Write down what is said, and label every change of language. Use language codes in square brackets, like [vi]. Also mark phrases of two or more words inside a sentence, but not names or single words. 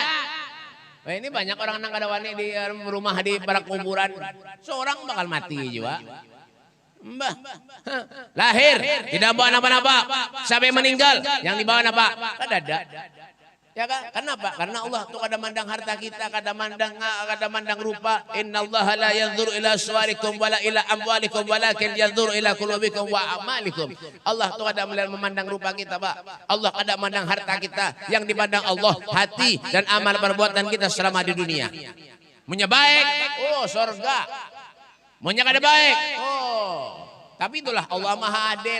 [bjn] Wah, ini banyak orang nang kadawani di rumah di barak kuburan. Seorang bakal mati juga. Mbah. Lahir tidak bawa napa-napa. Sampai meninggal yang dibawa napa? Kadada. Ya kan? Kenapa? Karena Allah tuh kada mandang harta kita, kada mandang rupa. [ar] إن الله لا ينظر إلى صوركم ولا إلى أموالكم ولكن ينظر إلى قلوبكم وأعمالكم. [bjn] Allah tuh kada memandang rupa kita, Pak. Allah kada mandang harta kita. [id] Yang dipandang Allah hati dan amal perbuatan kita selama di dunia. [bjn] Munya baik, oh surga. Munya kada baik, oh. Tapi itulah Allah Maha Adil.